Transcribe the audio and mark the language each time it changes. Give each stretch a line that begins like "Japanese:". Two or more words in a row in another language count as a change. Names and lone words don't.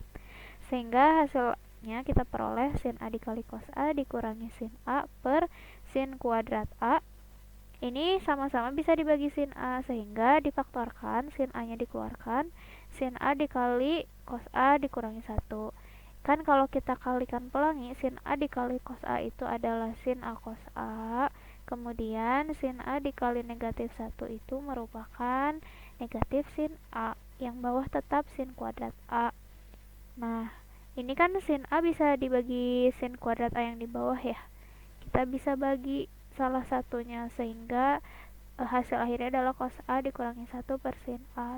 Indonesian: Sehingga hasilnya kita peroleh sin A dikali cos A dikurangi sin A per sin kuadrat A. Ini sama-sama bisa dibagi sin A, sehingga difaktorkan, sin A nya dikeluarkan, sin A dikali cos A dikurangi 1. Kan kalau kita kalikan pelangi, sin A dikali cos A itu adalah sin A cos A, kemudian sin A dikali negatif 1 itu merupakan negatif sin A, yang bawah tetap sin kuadrat A. Nah, ini kan sin A bisa dibagi sin kuadrat A yang di bawah ya. Kita bisa bagi salah satunya, sehingga hasil akhirnya adalah cos A dikurangi 1 per sin A.